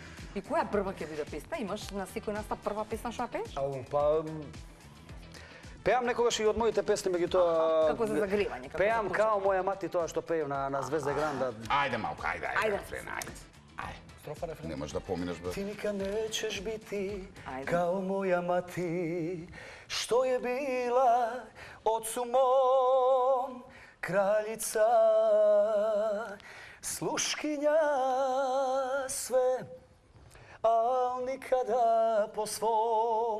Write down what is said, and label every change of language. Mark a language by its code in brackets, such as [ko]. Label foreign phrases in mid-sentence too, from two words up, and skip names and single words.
[mk] И која прва ќе биде песна? Имаш на секој настап прва песна што ја пееш? Па пеам некогаш и од моите песни, меѓутоа Како за загревање? како пеам за [sr] као моја мати [mk] тоа што пеев на Звезда Гранда. Ајде малку, ајде, Ајде. рефрен, ајде. Строфа рефрен. Не можеш да поминеш, бе. [sr] Ти никад неćeš biti Ajde. kao moja mati, što je bila ocu mom kraljica, sluškinja sve, al nikada po svom.